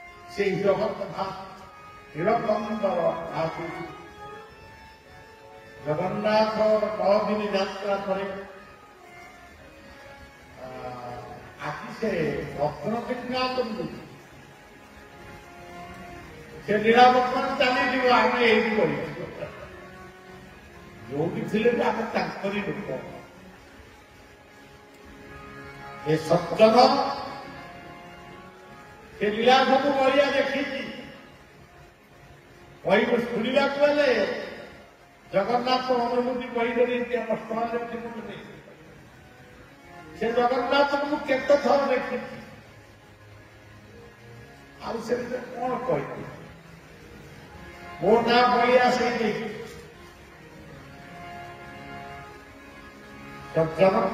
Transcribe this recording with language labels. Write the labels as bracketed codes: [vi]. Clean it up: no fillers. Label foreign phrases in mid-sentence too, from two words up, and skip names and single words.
[or] ସେଇ ଜଗନ୍ନାଥ ନିରନ୍ତର ଆସି ଜଗନ୍ନାଥ 9 ଦିନ ଯାତ୍ରା କରେ ଆସିଛେ ভକ୍তরক্ষা ସେ ନିରାବର୍ତ୍ତନ ଚାଲିଯିବ ଆମେ ଏଇଠି କରିଛୁ ଯୋଉଠି ଥିଲେ ବି ଆମେ ତାଙ୍କରି ଲୋକ ଏ ସଜ୍ଜନ ସେ ଲୀଳା ସବୁ ବଳିଆ ଦେଖିଛି କହିବୁ ଶୁଣିବାକୁ ହେଲେ ଜଗନ୍ନାଥ ଅନୁଭୂତି କହିଦେଲେ ଆମ ସ୍ଥଳରେ ସେ ଜଗନ୍ନାଥଙ୍କୁ କେତେ ଥର ଦେଖିଛି ଆଉ ସେମିତି କଣ କହିବି ମୋ ନାଁ ବଳିଆ ସେଇଠି ସଜ୍ଜନ